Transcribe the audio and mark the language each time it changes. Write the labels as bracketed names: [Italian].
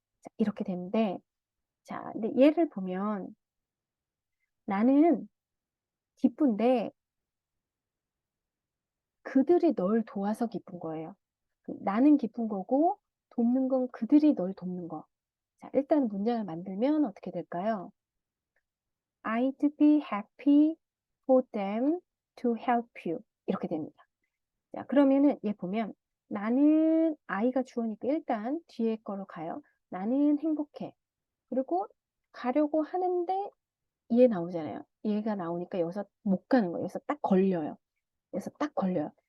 [Korean] 자, 이렇게 되는데 자, 근데 얘를 보면 나는 기쁜데 그들이 널 도와서 기쁜 거예요. 나는 기쁜 거고 돕는 건 그들이 널 돕는 거. 자, 일단 문장을 만들면 어떻게 될까요? [English] I'd be happy for them to help you. [Korean] 이렇게 됩니다. 자, 그러면은 얘 보면 나는 아이가 주어니까 일단 뒤에 거로 가요. 나는 행복해. 그리고 가려고 하는데 얘 나오잖아요. 얘가 나오니까 여기서 못 가는 거예요. 여기서 딱 걸려요. 여기서 딱 걸려요.